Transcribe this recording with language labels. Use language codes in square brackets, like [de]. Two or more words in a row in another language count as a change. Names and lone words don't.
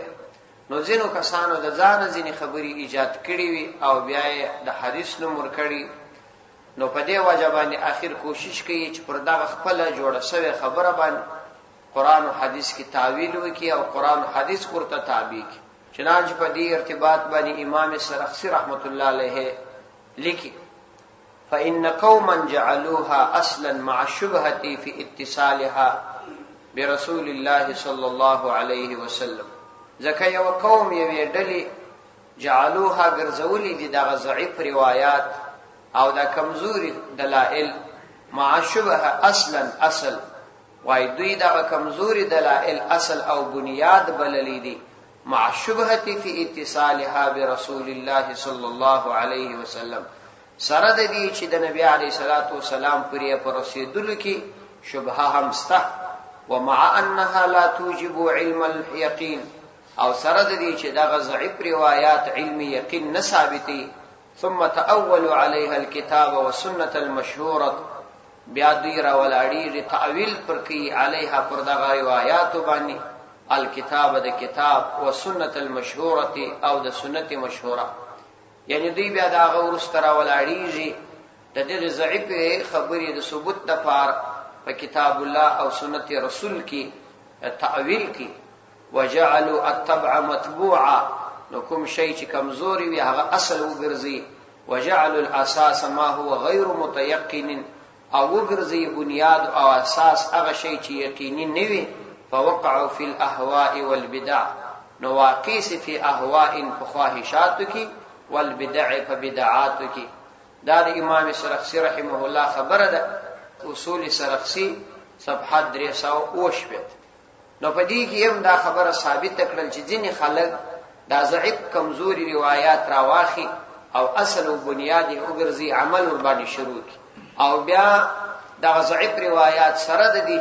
[ps] نو ځینو کسانو د ځان ځینې خبرې ایجاد کړي وي او بیا د حدیث نوم ورکړي، نو په دې وجه باندې اخر کوشش کوي چې پر دغه خپله جوړه شوې خبره باندې قرآن او حدیث کی تعویل وکړي او قرآن او حدیث ورته تابع کړي. چنانچه په دې ارتباط باندې امام سرخسی رحمت الله علیه لیکي [ar] فإن قوما جعلوها اصلا مع الشبهة في اتصالها برسول الله صلى الله عليه وسلم. [ps] ځکه یو قوم یې ډلې جعلوها ګرځولي دي دغه ضعیف روایات او د کمزوري دلائل [ar] مع الشبهة اصلا [ps] اصل، وای دوی دغه کمزوري دلائل اصل او بنیاد بللی دي [ar] مع الشبهة في اتصالها برسول الله صلى الله عليه وسلم، [ps] سره د دې چې د نبی [ar] عليه الصلاه والسلام [ps] پرې پر رسیدلو کې شبهه هم سته، [ar] ومع انها لا توجب علم اليقين، [ps] او سره د دې چې دغه ضعیف روایات علم یقین نه ثابتي. [ar] ثم تأولوا عليها الكتاب والسنه المشهوره، [ps] بیا دوی را ولاړي تعویل پر کوي علیها پر دغه روایات باندې الکتاب د کتاب او سنت المشهوره او د سنت مشهوره، یعنی دوی بیا دغه ورسته را ولاړيږي د دې ضعیف خبرې د ثبوت لپاره په کتاب الله او سنت رسول کې تعویل کې. [ar] وجعلوا التبع متبوعا، [ps] نو کوم شی چې کمزوري وي هغه اصل وګرځي. [ar] وجعلوا الاساس ما هو غیر متيقن، [ps] او وګرځي بنیاد او اساس هغه شی چې یقیني نه وي. [ar] فوقعوا في الاهواء والبدع، [ps] نو واقع [ar] فی اهواء [ps] فخواهشات کی والبدع فبدعات کی. دا د امام سرخسی رحمه الله خبره ده، اصول سرخسی صفحه 308. نو په دې کې هم دا خبره ثابت کړل چې ځینې خلک دا ضعیف کمزوري روایات راواخي او اصل او بنیاد یې وګرځي، عمل ور باندې شروع کی، او بیا دا ضعیف روایات سره د دې